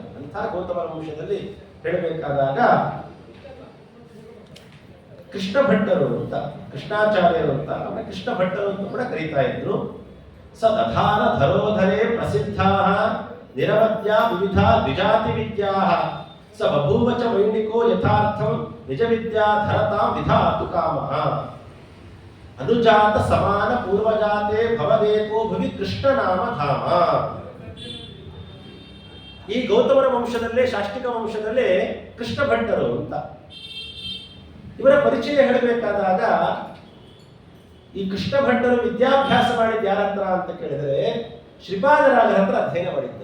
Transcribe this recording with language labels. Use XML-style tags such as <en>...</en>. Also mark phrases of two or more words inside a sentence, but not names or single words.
<kn>ಅಂಥ ಗೌತಮರ ವಂಶದಲ್ಲಿ ಹೇಳಬೇಕಾದಾಗ ಕೃಷ್ಣ ಭಟ್ಟರು ಅಂತ, ಕೃಷ್ಣಾಚಾರ್ಯರು ಅಂತ, ಅವರ ಕೃಷ್ಣ ಭಟ್ಟರು ಅಂತ ಕೂಡ ಕರೀತಾ ಇದ್ರು.</kn> <sa>ಸದಧಾರ ಧರೋಧರೇ ಪ್ರಸಿದ್ಧಾ ನಿರವದ್ಯ ವಿವಿಧ ದ್ವಿಜಾತಿ ವಿದ್ಯಾ ಸ ಬಭೂವ ಚ ವೈಣಿಕೋ ಯಥಾರ್ಥಂ ನಿಜ ವಿದ್ಯಾ ಧರತಾಂ ವಿಧಾತು ಕಾಮಃ ಅನುಜಾತ ಸಮಾನ ಪೂರ್ವಜಾತೆ ಭವದೇಕೋ ಭುವಿ ಕೃಷ್ಣ ನಾಮ ಧಾಮ.</sa> <kn>ಈ ಗೌತಮರ ವಂಶದಲ್ಲೇ, ಶಾಸ್ತ್ರಿಕ ವಂಶದಲ್ಲೇ ಕೃಷ್ಣ ಭಟ್ಟರು ಅಂತ. ಇವರ ಪರಿಚಯ ಹೇಳಬೇಕಾದಾಗ ಈ ಕೃಷ್ಣ ಭಟ್ಟರು ವಿದ್ಯಾಭ್ಯಾಸ ಮಾಡಿದ ಯಾರ ಹತ್ರ ಅಂತ ಕೇಳಿದರೆ ಶ್ರೀಪಾದರಾಜರ ಹತ್ರ ಅಧ್ಯಯನ ಮಾಡಿದ್ದರು.</kn>